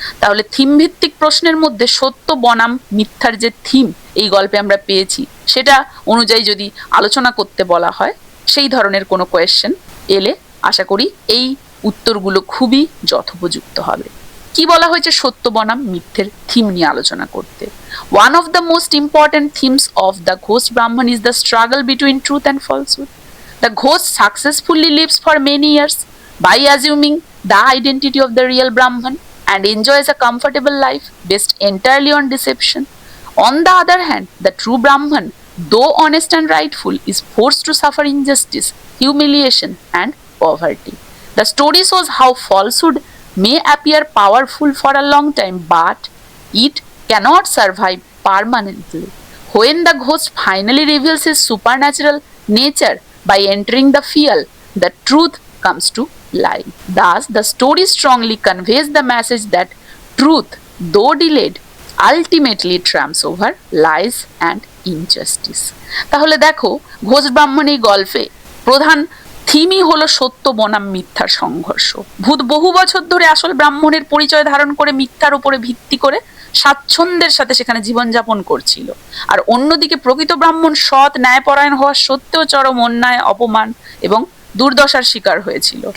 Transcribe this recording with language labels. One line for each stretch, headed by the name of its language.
Bangla: তাহলে থিম ভিত্তিক প্রশ্নের মধ্যে সত্য বনাম মিথ্যার যে থিম এই গল্পে আমরা পেয়েছি, সেটা অনুযায়ী যদি আলোচনা করতে বলা হয়, সেই ধরনের কোনো কোয়েশ্চেন এলে আশা করি এই উত্তরগুলো খুবই যথোপযুক্ত হবে। কি বলা হয়েছে সত্য বনাম মিথ্যের থিম নিয়ে আলোচনা করতে?
English: One of the most important themes of the Ghosh Brahmin is the struggle between truth and falsehood. The ghost successfully lives for many years by assuming the identity of the real Brahman and enjoys a comfortable life based entirely on deception. On the other hand, the true Brahman, though honest and rightful, is forced to suffer injustice, humiliation, and poverty. The story shows how falsehood may appear powerful for a long time, but it cannot survive permanently. When the ghost finally reveals his supernatural nature by entering the field, the truth comes to light. Thus, the story strongly conveys the message that truth, though delayed, ultimately triumphs over lies and injustice.
Bangla: তাহলে দেখো, ঘোষ ব্রাহ্মণ এই গল্পে প্রধান থিমই হলো সত্য বনাম মিথ্যার সংঘর্ষ। ভূত বহু বছর ধরে আসল ব্রাহ্মণের পরিচয় ধারণ করে মিথ্যার উপরে ভিত্তি করে স্বাচ্ছন্দ্যের সাথে সেখানে জীবনযাপন করছিল, আর অন্যদিকে প্রকৃত ব্রাহ্মণ সৎ ন্যায়পরায়ণ হওয়া সত্ত্বেও চরম অন্যায়, অপমান এবং দুর্দশার শিকার হয়েছিল।